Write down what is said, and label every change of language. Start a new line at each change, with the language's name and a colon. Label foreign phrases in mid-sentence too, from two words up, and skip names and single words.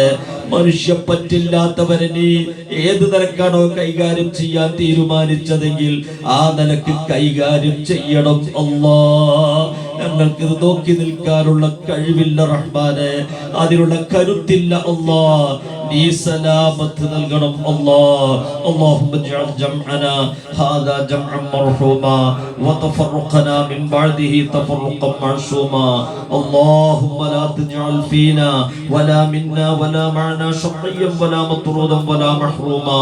Malayalam: മനുഷ്യ പറ്റില്ലാത്തവരെ നീ ഏത് നിലക്കാണോ കൈകാര്യം ചെയ്യാൻ തീരുമാനിച്ചതെങ്കിൽ ആ നിലക്ക് കൈകാര്യം ചെയ്യണം അല്ലാ. ഞങ്ങൾക്ക് ഇത് നോക്കി നിൽക്കാനുള്ള കഴിവില്ല റഹ്മാനെ, അതിനുള്ള കരുത്തില്ല അല്ലാ. നീ സലാമത്ത് നൽകണം അല്ലാ.
Arabic: اللهم اجعل جمعنا هذا جمعا مرحوما وتفرقنا من بعده تفرقا معصوما. اللهم لا تجعل فينا ولا منا ولا معنا شقيا ولا مطرودا ولا محروما.